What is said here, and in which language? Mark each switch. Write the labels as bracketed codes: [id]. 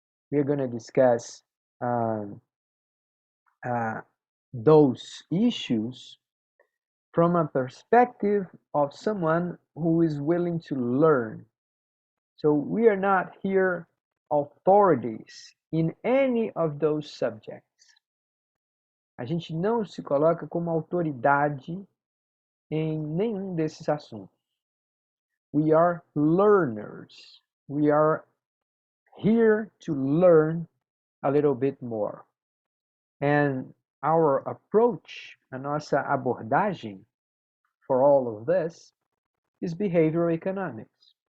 [en] We're going to discuss um, uh, those issues from a perspective of someone who is willing to learn. So we are not here authorities in any of those subjects. [pt] A gente não se coloca como autoridade em nenhum desses assuntos. [en] We are learners. We are here to learn a little bit more. And our approach, [pt] a nossa abordagem [en] for all of this is behavioral economics.